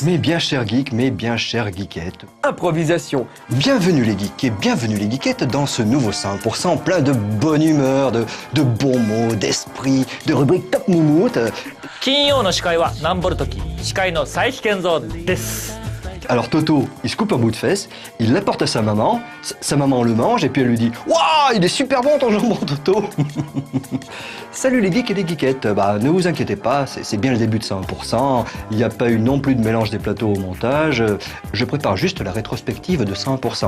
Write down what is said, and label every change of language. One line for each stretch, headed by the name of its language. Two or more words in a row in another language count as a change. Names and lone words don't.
French: Mes bien chers geeks, mes bien chères geekettes. Improvisation. Bienvenue les geeks et bienvenue les geekettes dans ce nouveau 100% plein de bonne humeur, de bons mots, d'esprit, de rubriques top moumoute.
Japanese: 金曜の司会はナンボる時司会の佐伯健三です。
French: Alors Toto, il se coupe un bout de fesse, il l'apporte à sa maman le mange et puis elle lui dit « Waouh, il est super bon ton jambon Toto !» Salut les geeks et les geekettes, ne vous inquiétez pas, c'est bien le début de 101%, il n'y a pas eu non plus de mélange des plateaux au montage, je prépare juste la rétrospective de 101%.